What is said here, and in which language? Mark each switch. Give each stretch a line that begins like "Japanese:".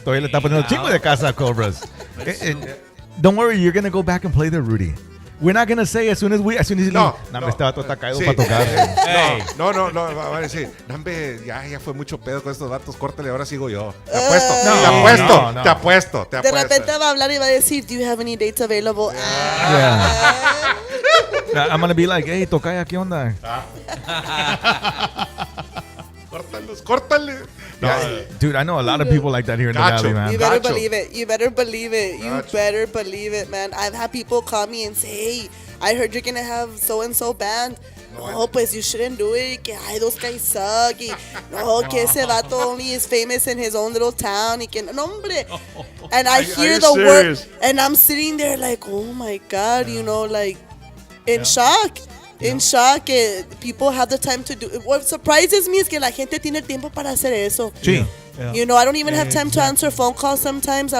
Spanish: Todavía le está poniendo chingo de casa a Cobras.
English: Don't worry, you're going to go back and play there, Rudy. We're not going to say as soon as he leaves.
Spanish: No, este vato está caído para tocar. No, va a decir, nambe, ya fue mucho pedo con estos vatos, córtale, ahora sigo yo. Te apuesto. De repente va a hablar y va a decir, do you have any dates available?
English: Yeah. I'm going to be like, hey, tocaya, ¿qué onda?
Spanish: Córtale. No.
English: Yeah, dude, I know a lot of people like that here in the valley, man. You better believe it, man. I've had people call me and say, hey, I heard you're going to have so-and-so band. No, pues you shouldn't do it. Que, ay, those guys suck. Y, no, que ese vato only is famous in his own little town. Y que, no, hombre. And I hear the word, and I'm sitting there like, oh, my God, in shock. In shock, people have the time to do it.
Spanish: What surprises me is que la gente tiene tiempo para hacer eso. Sí.
English: I don't even have time to answer phone calls sometimes.